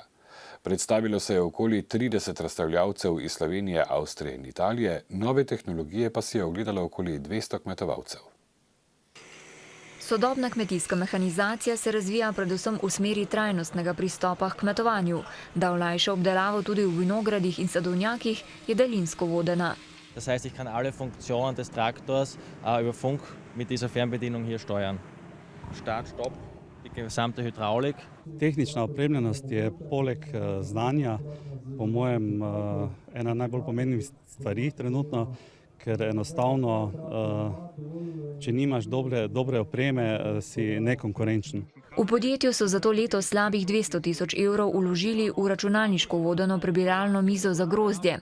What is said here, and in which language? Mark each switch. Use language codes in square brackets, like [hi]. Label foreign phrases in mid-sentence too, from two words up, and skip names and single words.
[sl] Predstavilo se je okoli 30 razstavljavcev iz Slovenije, Avstrije in Italije, nove tehnologije pa si je ogledalo okoli 200 kmetovalcev. Sodobna kmetijska mehanizacija se razvija predvsem v smeri trajnostnega pristopa k kmetovanju. Da olajša obdelavo tudi v vinogradih in sadovnjakih, je daljinsko vodena. [de] Das heißt, ich kann alle Funktionen des Traktors über Funk mit dieser Fernbedienung hier steuern. Start, Stopp, die gesamte Hydraulik. [sl] Tehnična opremljenost je poleg znanja po mojem ena najbolj pomembnih stvari trenutno, ker enostavno, če nimaš dobre opreme, si nekonkurenčen. V podjetju so zato letos slabih 200 tisoč evrov vložili v računalniško vodeno prebiralno mizo za grozdje.